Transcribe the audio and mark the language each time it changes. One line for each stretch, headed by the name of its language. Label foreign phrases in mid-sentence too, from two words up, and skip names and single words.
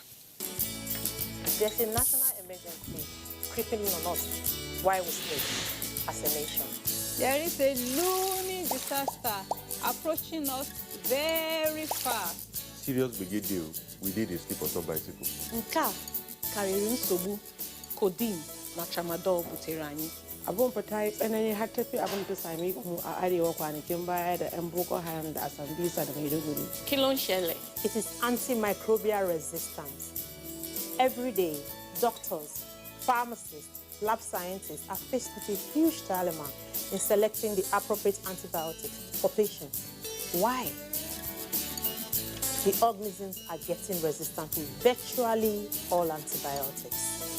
English: There's a national emergency creeping in on us while we sleep as a nation. There is a looming disaster approaching us very fast. Serious brigade deal we did a sleep on some bicycle.
Igbo: Nka karịrị nsogbu codeine na tramadol butere anyị.
Hausa: Abun fata tsanani har tafi abin da sami mu a arewa kwanakin baya da 'yan Boko Haram da Asambisa da Maiduguri.
Yoruba: Kí ló ń ṣẹlẹ̀?
English: It is antimicrobial resistance. Every day, doctors, pharmacists, lab scientists are faced with a huge dilemma in selecting the appropriate antibiotics for patients. Why? The organisms are getting resistant to virtually all antibiotics.